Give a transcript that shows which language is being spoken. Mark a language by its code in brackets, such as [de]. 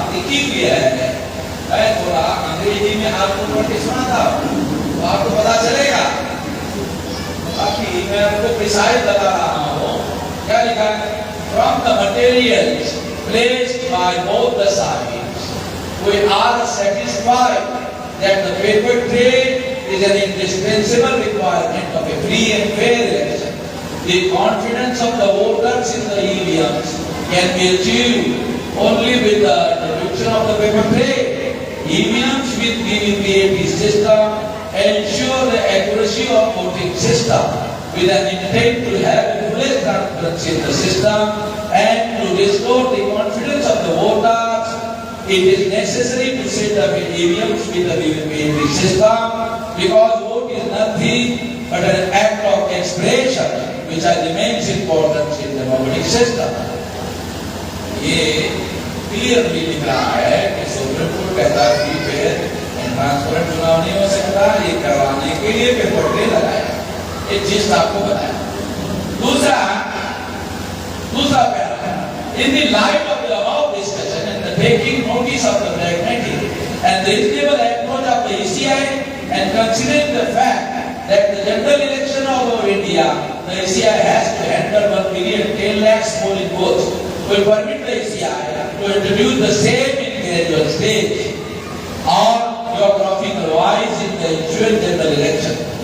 [hi] ठीक भी है। मैं थोड़ा अंग्रेजी में आपको नोटिस सुना था तो आपको पता चलेगा। बाकी मैं आपको प्रिसाइज बता रहा हूँ। क्या लिखा है? [en] From the materials placed by both the sides, we are satisfied that the paper trade is an indispensable requirement of a free and fair election. The confidence of the voters in the EVMs can be achieved only with the introduction of the paper trade. EVMs with VVPAT system ensure the accuracy of voting system with an intent to have full transparency in the system and to restore the confidence of the voters. It is necessary to set up EVMs with the VVPAT system because vote is nothing but an act of expression which has immense importance in the democratic system. [hi] ये clearly लिख रहा है कि supreme court कहता है कि fair and transparent चुनाव नहीं हो सकता, ये करवाने के लिए पेपर ट्रेल लगाया। एक चीज आपको बताया। दूसरा para, [en] in the light of the above discussion and the taking notice of the pragmatic and reasonable approach of the ECI and considering the fact that the general election of India, the ECI has to handle 1,10,00,000 polling booths, will permit the ECI to introduce the same in gradual stage or geographical wise in the ensuing general election.